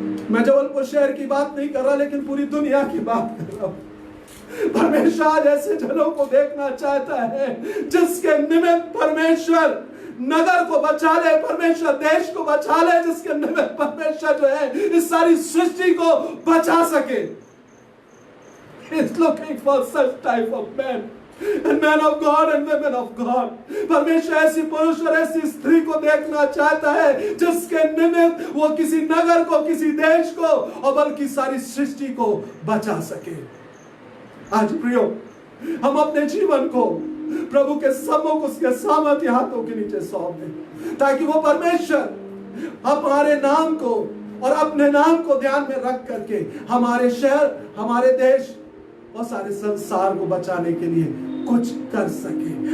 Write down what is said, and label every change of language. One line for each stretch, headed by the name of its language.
Hindi: मैं जबलपुर शहर की बात नहीं कर रहा, लेकिन पूरी दुनिया की बात कर रहा हूं। परमेश्वर आज ऐसे जनों को देखना चाहता है जिसके निमित्त परमेश्वर नगर को बचा ले, परमेश्वर देश को बचा ले, जिसके निमित्त परमेश्वर जो है इस सारी सृष्टि को बचा सके।
English: is looking for such type of men. And men of God and women of God.
Hindi: परमेश्वर ऐसी पुरुष और ऐसी स्त्री को देखना चाहता है जिसके निमित्त वो किसी नगर को, किसी देश को और बल्कि सारी सृष्टि को बचा सके। आज प्रियो, हम अपने जीवन को प्रभु के सम्मुख उसके सामर्थ्य हाथों के नीचे सौंप दें, ताकि वो परमेश्वर हमारे नाम को और अपने नाम को ध्यान में रख करके हमारे शहर, हमारे देश और सारे संसार को बचाने के लिए कुछ कर सके।